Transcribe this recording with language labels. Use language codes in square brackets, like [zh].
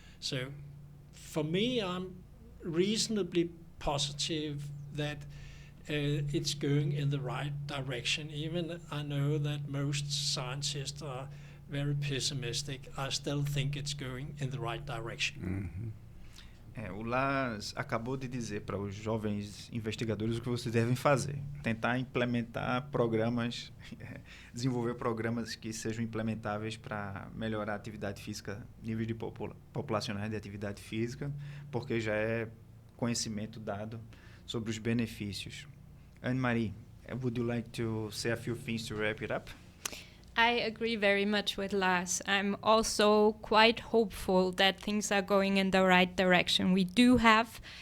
[en] So for me, I'm reasonably positive that it's going in the right direction. Even I know that most scientists are very pessimistic. I still think it's going in the right direction. Mm-hmm. [pt] O Lars acabou de dizer para os jovens investigadores o que vocês devem fazer. Tentar implementar programas, desenvolver programas que sejam implementáveis para melhorar a atividade física, níveis de populacionais de atividade física, porque já é conhecimento dado sobre os benefícios. [en] Anne-Marie, would you like to say a few things to wrap it up? I agree very much with Lars. I'm also quite hopeful that things are going in the right direction. We do have